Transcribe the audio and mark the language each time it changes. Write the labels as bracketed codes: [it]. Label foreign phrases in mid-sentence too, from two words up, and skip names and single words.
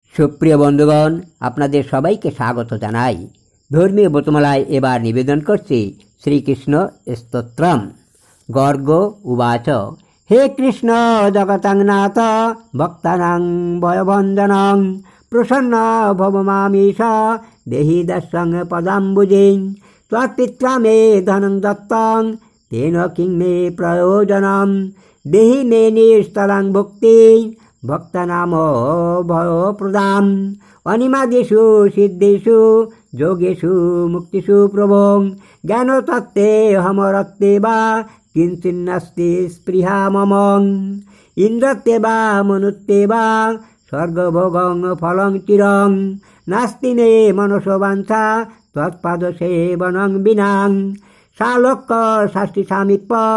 [bn] সুপ্রিয় বন্ধুগণ, আপনাদের সবাইকে স্বাগত জানাই। ধর্মীয় ব্রতমালায় এবার নিবেদন করছি শ্রীকৃষ্ণ স্তোত্রম। [sa] গর্গ উবাচ, হে কৃষ্ণ জগতাংনাথ ভক্তানাং ভয়ভঞ্জনং প্রসন্ন ভব মামীশ দেহি দর্শং পদাম্বুজিং ত্বৎপিত্রা মে ধনং দত্তং তেন কিং মে প্রয়োজনম দেহি মে নিস্তরাং ভক্তি ভক্তানাম ভয়প্রদাম অনিমাদিষু সিদ্ধেষু যোগেষু মুক্তিষু প্রভং জ্ঞানতত্ত্বে হমরত্তে বা কিঞ্চিন্নাস্তি স্পৃহা মম ইন্দ্রত্বে বা মনুত্বে বা স্বর্গভোগং ফলং চিরং নাস্তি মে মনসবাঞ্ছা তৎপাদ সেবনং বিনাং শালোক্য শাস্তি সামিপ্য